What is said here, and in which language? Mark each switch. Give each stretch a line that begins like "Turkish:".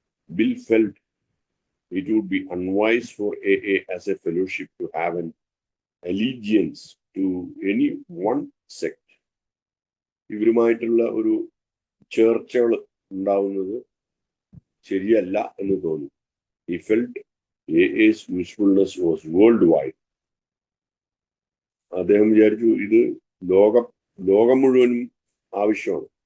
English: Bill felt it would be unwise for AA as a fellowship to have an allegiance to any one sect.
Malayalam: ഇവരുമായിട്ടുള്ള ഒരു ചേർച്ചകൾ ഉണ്ടാവുന്നത് ശരിയല്ല എന്ന് തോന്നി.
English: He felt AA's usefulness was worldwide.
Malayalam: അദ്ദേഹം വിചാരിച്ചു ഇത് ലോകം മുഴുവനും ആവശ്യമാണ്.